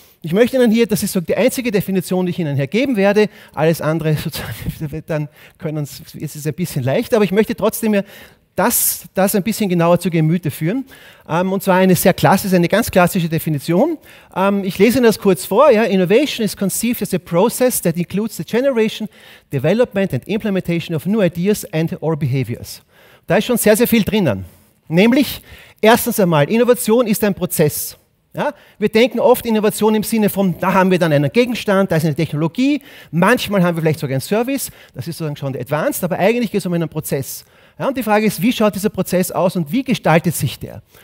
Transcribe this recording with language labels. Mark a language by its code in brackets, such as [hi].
[de] Ich möchte Ihnen hier, das ist so die einzige Definition, die ich Ihnen hier geben werde, alles andere sozusagen, dann ist es ein bisschen leichter, aber ich möchte trotzdem mir das ein bisschen genauer zu Gemüte führen. Und zwar eine ganz klassische Definition. Ich lese Ihnen das kurz vor. Ja. [en] Innovation is conceived as a process that includes the generation, development and implementation of new ideas and or behaviors. [de] Da ist schon sehr, sehr viel drinnen. Nämlich, erstens einmal, Innovation ist ein Prozess. Ja. Wir denken oft Innovation im Sinne von, da haben wir dann einen Gegenstand, da ist eine Technologie, manchmal haben wir vielleicht sogar einen Service, das ist sozusagen schon advanced, aber eigentlich geht es um einen Prozess. Ja, und die Frage ist, wie schaut dieser Prozess aus und wie gestaltet sich der?